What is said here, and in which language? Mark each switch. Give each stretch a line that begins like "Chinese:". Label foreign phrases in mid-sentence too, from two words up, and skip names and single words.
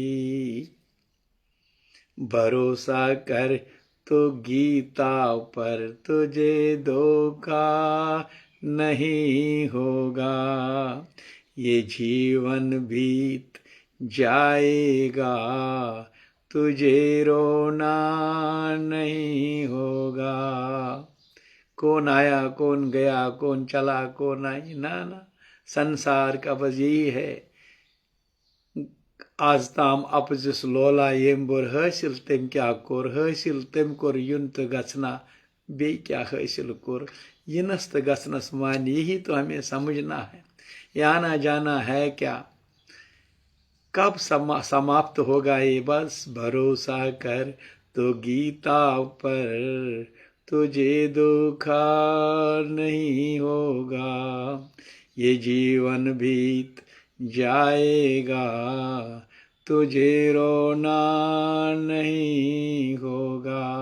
Hindi: भरोसा कर तो गीता पर तुझे धोखा नहीं होगा, ये जीवन बीत जाएगा तुझे रोना नहीं होगा। कौन आया कौन गया, कौन चला कौन आई, ना संसार का बस यही है।
Kashmiri: आज ताम अपजिस लोला येम बोर हासिल तेम क्या कोर, हासिल तेम कोर युन तो गचना बे क्या हासिल कोर, यिनस तो गचनस मान।
Hindi: यही तो हमें समझना है। ये आना जाना है क्या, कब समाप्त होगा ये, बस भरोसा कर तो गीता पर तुझे धोखा नहीं होगा, ये जीवन बीत जाएगा तुझे रोना नहीं होगा।